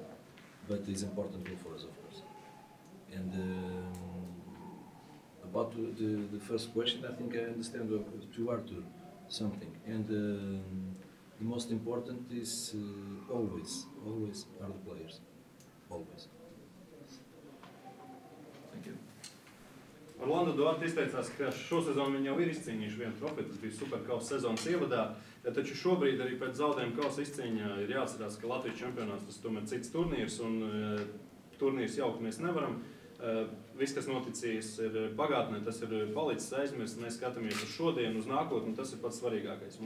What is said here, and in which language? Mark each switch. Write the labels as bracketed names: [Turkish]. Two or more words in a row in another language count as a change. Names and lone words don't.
[English] But it's an important goal for us, of course. And about the first question, I think I understand to Arthur something. And the most important is always are the players. [Latvian] Orlando Duarte izteicās, ka šo sezonu viņi jau ir izcīnījuši vienu trofeju, tas bija superkausa sezonas ievadā, taču šobrīd arī pēc zaudējuma kausa izcīņā ir jāatcerās, ka Latvijas čempionāts tas tomēr cits turnīrs un turnīrs jaukt mēs nevaram. Viss, kas noticīs ir pagātnē, tas ir palicis aizmirst, mēs skatāmies uz šodienu, uz nākotni, un tas ir pats svarīgākais.